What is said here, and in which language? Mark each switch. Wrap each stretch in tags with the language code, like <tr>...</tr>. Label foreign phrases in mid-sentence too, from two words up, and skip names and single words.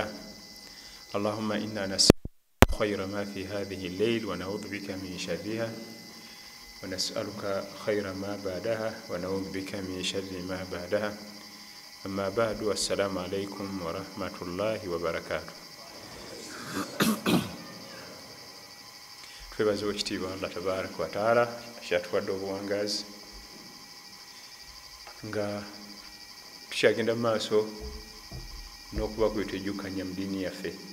<ar>اللهم إنا نسألك خير ما في هذه الليل ونعوذ بك من شرها، ونسألك خير ما بعدها ونعوذ بك من شر ما بعدها. أما بعد، السلام عليكم ورحمة الله وبركاته.</ar> <lg>twebaza ekitiibwa</lg> <ar>الله تبارك وتعالى</ar> <lg>akyatuwadde obuwangazi nga tukyagenda mu maaso n'okuba kwetwejjukanya mu ddiini yaffe,</lg>